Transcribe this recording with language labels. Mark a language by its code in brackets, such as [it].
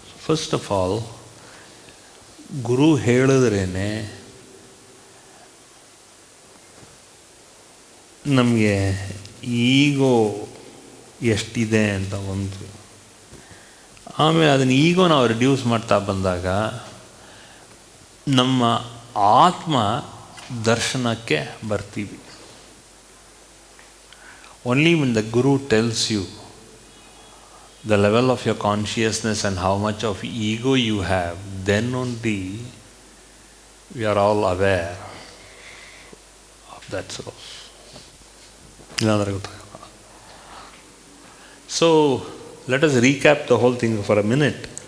[kn] First of all ಗುರು ಹೇಳಿದ್ರೇ ನಮಗೆ ಈಗೋ ಎಷ್ಟಿದೆ ಅಂತ ಒಂದು. ಆಮೇಲೆ ಅದನ್ನು ಈಗೋ ನಾವು ರಿಡ್ಯೂಸ್ ಮಾಡ್ತಾ ಬಂದಾಗ ನಮ್ಮ ಆತ್ಮ ದರ್ಶನಕ್ಕೆ ಬರ್ತೀವಿ. [en] Only when the Guru tells you the level of your consciousness and how much of ego you have, then only we are all aware of that source. [kn] ಇಲ್ಲಾಂದರೆ ಗೊತ್ತಾಗಲ್ಲ. [en] So let us recap the whole thing for a minute.